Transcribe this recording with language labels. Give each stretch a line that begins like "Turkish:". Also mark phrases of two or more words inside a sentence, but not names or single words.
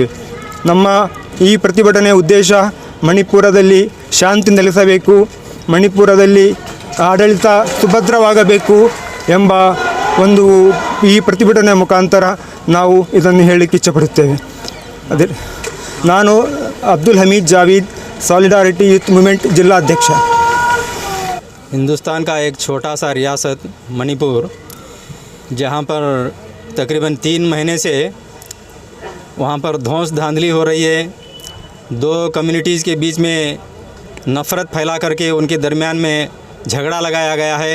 Kannada: ನಮ್ಮ ಈ ಪ್ರತಿಭಟನೆಯ ಉದ್ದೇಶ ಮಣಿಪುರದಲ್ಲಿ ಶಾಂತಿ ನೆಲೆಸಬೇಕು, ಮಣಿಪುರದಲ್ಲಿ ಆಡಳಿತ ಸುಭದ್ರವಾಗಬೇಕು ಎಂಬ ಒಂದು ಈ ಪ್ರತಿಭಟನೆಯ ಮುಖಾಂತರ ನಾವು ಇದನ್ನು ಹೇಳಲಿಕ್ಕೆ ಇಚ್ಛಪಡುತ್ತೇವೆ. ಅದೇ ನಾನು ಅಬ್ದುಲ್ ಹಮೀದ್ ಜಾವೀದ್,
Hindi: सॉलिडारिटी यूथ मूवमेंट जिला अध्यक्ष। हिंदुस्तान का एक छोटा सा रियासत मणिपुर, जहाँ पर तकरीबन 3 महीने से वहाँ पर धौंस धांधली हो रही है। 2 कम्युनिटीज़ के बीच में नफ़रत फैला करके उनके दरमियान में झगड़ा लगाया गया है।